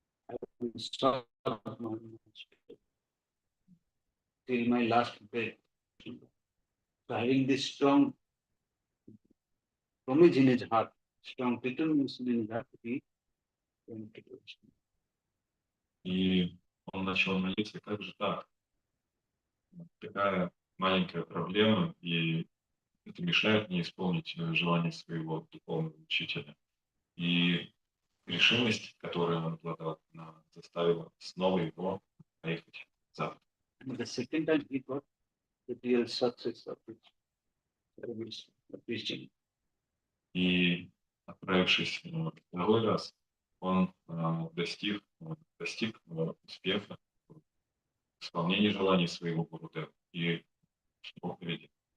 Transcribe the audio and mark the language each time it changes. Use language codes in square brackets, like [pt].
[en] I will stop my hospital till my last breath. So having this strong promise in his heart, strong determination in his heart to be going to do it. [ru] И он начал молиться, как же так? Такая маленькая проблема, и это мешает мне исполнить желание своего духовного учителя. И решимость, которой он обладал, она заставила снова его поехать в Запад. [en] And the second time he got the real success of his preaching. [ru] И отправившись второй раз, он достиг успеха в исполнении желаний своего Гурудева и шел впереди.